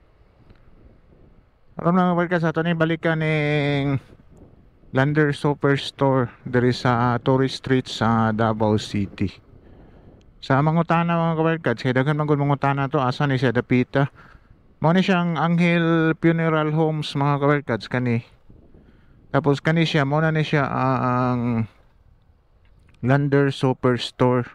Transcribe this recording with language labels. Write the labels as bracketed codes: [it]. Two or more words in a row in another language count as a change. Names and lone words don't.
[ceb] Alam mga kabarkads, ato ni balikan ng Landers Superstore diri sa Tourist Street sa Davao City. Sa mangutana mga kabarkads, kaya daghan man gud mangutana to asa ni siya dapita. Mao ni siyang Angel Funeral Homes mga kabarkads kani. Tapos kani siya mao na ni siya ang Landers Superstore.